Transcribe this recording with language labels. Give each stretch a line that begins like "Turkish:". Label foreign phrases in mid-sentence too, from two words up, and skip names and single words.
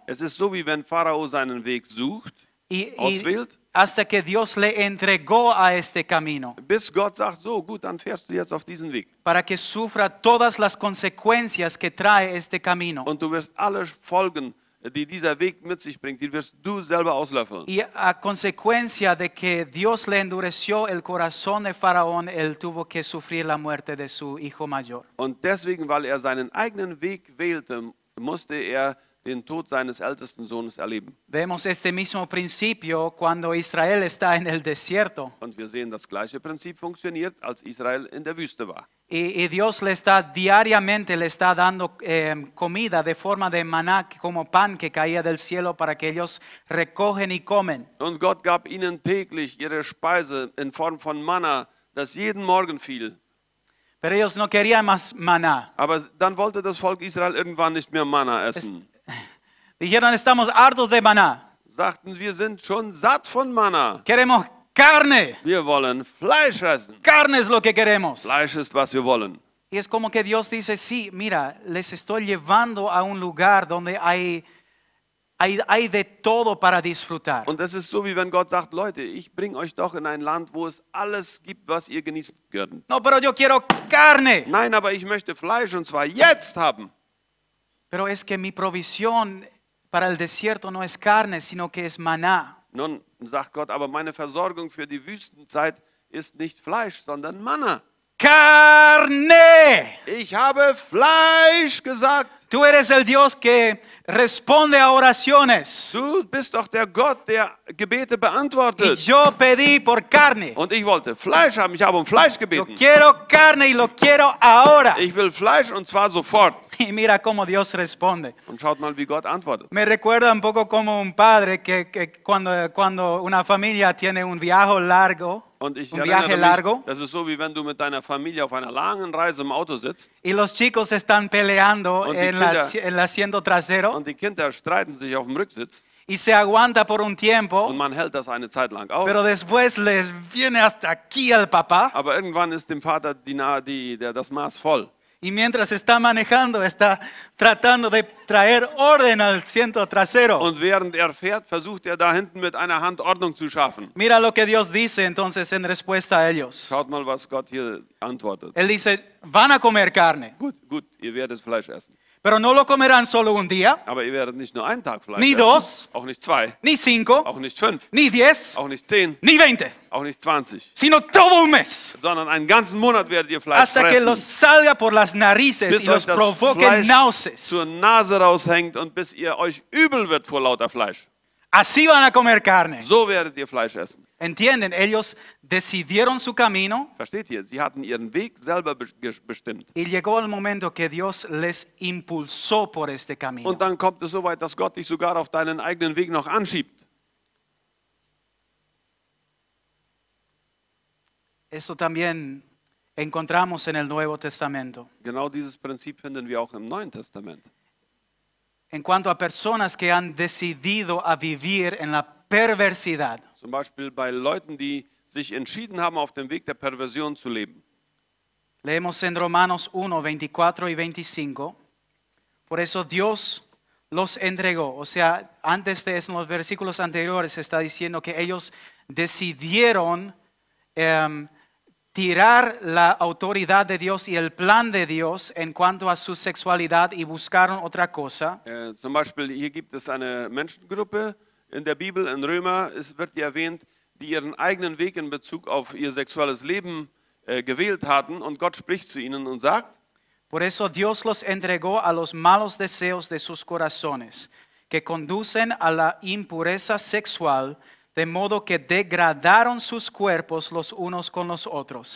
German: Es ist so, wie wenn Pharao seinen Weg sucht,
Spanish: y
German: auswählt,
Spanish: hasta que Dios le entregó a este camino
German: bis Gott sagt, so gut, dann fährst du jetzt auf diesen Weg.
Spanish: para que sufra todas las consecuencias que trae este camino.
German: Und du wirst alle Folgen, die dieser Weg mit sich bringt, die wirst du selber auslöffeln.
Spanish: Y a consecuencia de que Dios le endureció el corazón de Faraón, él tuvo que sufrir la muerte de su hijo mayor.
German: Und deswegen, weil er seinen eigenen Weg wählte, musste er den Tod seines ältesten Sohnes erleben.
Spanish: Vemos este mismo principio cuando Israel está en el desierto.
German: Und wir sehen, das gleiche Prinzip funktioniert, als Israel in der Wüste war.
Spanish: Y Dios le está diariamente le está dando comida de forma de maná, como pan que caía del cielo para que ellos recogen y comen.
German: Und Gott gab ihnen täglich ihre Speise in Form von Manna, das jeden Morgen fiel.
Spanish: Pero ellos no querían más maná.
German: Aber dann wollte das Volk Israel irgendwann nicht mehr Manna essen.
Spanish: Dijeron, estamos hartos de maná.
German: Sagten, wir sind schon satt von Manna.
Spanish: Queremos carne.
German: Wir wollen Fleisch essen.
Spanish: Carne es lo que queremos.
German: Fleisch ist, was wir wollen.
Spanish: Y es como que Dios dice, sí, mira, les estoy llevando a un lugar donde hay de todo para disfrutar.
German: Und es ist so, wie wenn Gott sagt, Leute, ich bringe euch doch in ein Land, wo es alles gibt, was ihr genießen könnt.
Spanish: No, pero yo quiero carne.
German: Nein, aber ich möchte Fleisch und zwar jetzt haben.
Spanish: Pero es que mi provisión para el desierto no es carne, sino que es maná.
German: Nun sagt Gott, aber meine Versorgung für die Wüstenzeit ist nicht Fleisch, sondern Manna.
Spanish: Carne.
German: Ich habe Fleisch gesagt.
Spanish: Tú eres el Dios que responde a oraciones.
German: Du bist doch der Gott, der Gebete
Spanish: Y
German: beantwortet.
Spanish: yo pedí por carne.
German: Und ich wollte Fleisch haben, ich habe um Fleisch
Spanish: Yo
German: gebeten.
Spanish: quiero carne y lo quiero ahora.
German: Ich will Fleisch und zwar sofort.
Spanish: Y mira cómo Dios responde.
German: Und schaut mal, wie Gott antwortet.
Spanish: Me recuerda un poco como un padre que cuando una familia tiene un viaje largo,
German: Und ich
Spanish: un viaje
German: erinnere
Spanish: largo,
German: mich, das ist so, wie wenn du mit deiner Familie auf einer langen Reise im Auto sitzt
Spanish: y los chicos están peleando
German: Und die
Spanish: en el asiento trasero
German: und die Kinder streiten sich auf dem Rücksitz
Spanish: y se aguanta por un tiempo,
German: und man hält das eine Zeit lang aus.
Spanish: pero después les viene hasta aquí al papá
German: Aber irgendwann ist dem Vater das Maß voll.
Spanish: y mientras está manejando está tratando de traer orden al asiento trasero.
German: Und während er fährt, versucht er da hinten mit einer Hand Ordnung zu schaffen.
Spanish: Mira lo que Dios dice entonces en respuesta a ellos.
German: Schaut mal, was Gott hier antwortet.
Spanish: Él dice, van a comer carne,
German: Gut, ihr werdet Fleisch essen.
Spanish: pero no lo comerán solo un día,
German: Aber ihr werdet nicht nur einen Tag Fleisch
Spanish: Ni
German: essen.
Spanish: dos.
German: Auch nicht 2.
Spanish: ni 5,
German: Auch nicht 5.
Spanish: ni 10,
German: Auch nicht 10.
Spanish: ni 20,
German: Auch nicht 20.
Spanish: sino todo un mes.
German: Sondern einen ganzen Monat werdet ihr Fleisch
Spanish: Hasta que
German: fressen.
Spanish: los salga por las narices
German: Bis
Spanish: y
German: euch
Spanish: los
German: das
Spanish: provoque
German: Fleisch
Spanish: náuseas.
German: zur Nase raushängt und bis ihr euch übel wird vor lauter Fleisch.
Spanish: Así van a comer carne.
German: So werdet ihr Fleisch essen.
Spanish: ¿Entienden? Ellos decidieron su camino
German: Versteht ihr? Sie hatten ihren Weg selber bestimmt.
Spanish: y llegó el momento que Dios les impulsó por este camino.
German: Und dann kommt es so weit, dass Gott dich sogar auf deinen eigenen Weg noch anschiebt.
Spanish: Eso también encontramos en el Nuevo Testamento.
German: Genau dieses Prinzip finden wir auch im Neuen Testament.
Spanish: En cuanto a personas que han decidido a vivir en la perversidad.
German: Zum Beispiel bei Leuten, die sich entschieden haben, auf dem Weg der Perversion zu leben.
Spanish: Leemos en Romanos 1, 24 y 25. Por eso Dios los entregó. O sea, antes de eso, en los versículos anteriores está diciendo que ellos decidieron tirar la autoridad de Dios y el plan de Dios en cuanto a su sexualidad y buscaron otra cosa.
German: Zum Beispiel, hier gibt es eine Menschengruppe in der Bibel, in Römer, es wird hier erwähnt, die ihren eigenen Weg in Bezug auf ihr sexuelles Leben gewählt hatten. Und Gott spricht zu ihnen und sagt,
Spanish: Por eso Dios los entregó a los malos deseos de sus corazones, que conducen a la impureza sexual, de modo que degradaron sus cuerpos los unos con los otros.